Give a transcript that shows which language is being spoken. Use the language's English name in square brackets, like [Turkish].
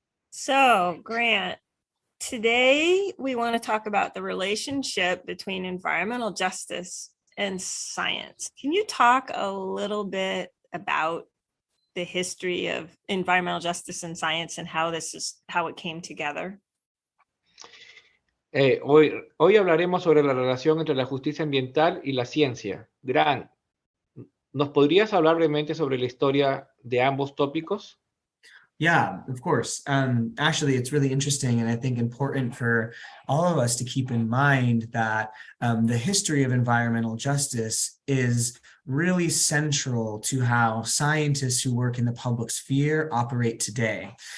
[English] So, Grant, today we want to talk about the relationship between environmental justice and science. Can you talk a little bit about the history of environmental justice and science and how it came together? [Spanish] Hoy hablaremos sobre la relación entre la justicia ambiental y la ciencia. Grant, ¿nos podrías hablar brevemente sobre la historia de ambos tópicos? [English] Yeah, of course. Actually, it's really interesting and I think important for all of us to keep in mind that the history of environmental justice is really central to how scientists who work in the public sphere operate today.